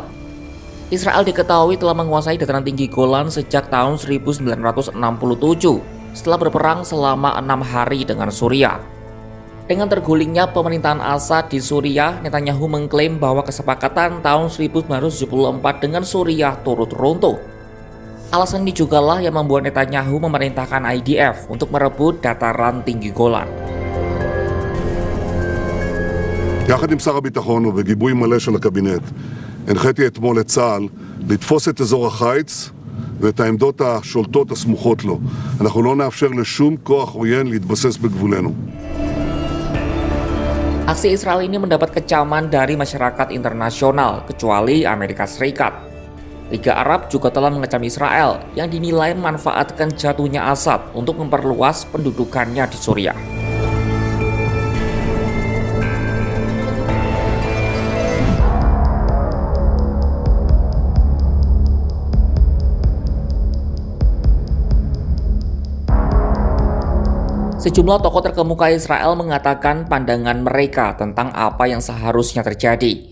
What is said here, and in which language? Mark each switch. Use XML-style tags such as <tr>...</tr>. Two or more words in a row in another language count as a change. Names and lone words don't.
<id>Israel diketahui telah menguasai dataran tinggi Golan sejak tahun 1967 setelah berperang selama 6 hari dengan Suriah. Dengan tergulingnya pemerintahan Assad di Suriah, Netanyahu mengklaim bahwa kesepakatan tahun 1974 dengan Suriah turut runtuh. Alasan ini jugalah yang membuat Netanyahu memerintahkan IDF untuk merebut dataran tinggi Golan.</id> <he>יחד עם שר הביטחון ובגיבוי מלא של הקבינט, הנחיתי אתמול את צה"ל לתפוס את אזור החיץ ואת העמדות השולטות הסמוכות לו. אנחנו לא נאפשר לשום כוח עוין להתבסס בגבולנו.</he> <id>Aksi Israel ini mendapat kecaman dari masyarakat internasional, kecuali Amerika Serikat. Liga Arab juga telah mengecam Israel yang dinilai memanfaatkan jatuhnya Assad untuk memperluas pendudukannya di Suriah. Sejumlah tokoh terkemuka Israel mengatakan pandangan mereka tentang apa yang seharusnya terjadi.</id>